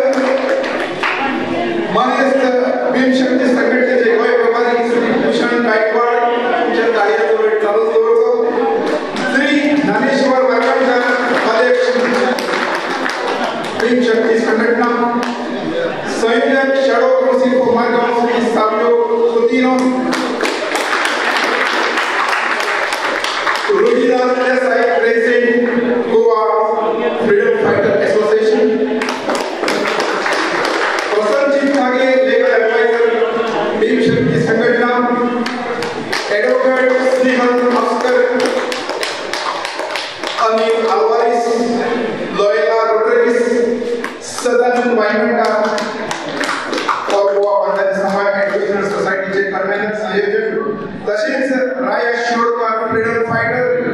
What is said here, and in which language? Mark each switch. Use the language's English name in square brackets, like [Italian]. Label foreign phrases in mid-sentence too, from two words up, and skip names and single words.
[Konkani] मानेस्त भीम शक्ती संघटनेचे गोंय प्रभारी श्री भूषण गायकवाड तुमच्या ताळयेचो वेळ चालूच दवरचो श्री ज्ञानेश्वर वरकणकर अध्यक्ष भीम शक्ती संघटना संयोजक [English] Shadow Council for Margao [Konkani] श्री साबियो कुतिनो [English] Rohidas Desai President Goa Freedom Fighter Association [Konkani] प्रसन्नजीत नागे [English] legal adviser [Konkani] भीम शक्ती संघटना एडवोकेट स्नेहल अस्कर अनिल अल्वारिस लोयला रोटरीज सदानंद वायमंडा सोसायटीचे कन्व्हेनर संयोजक तसेच राया शिरोडकर [English] freedom fighter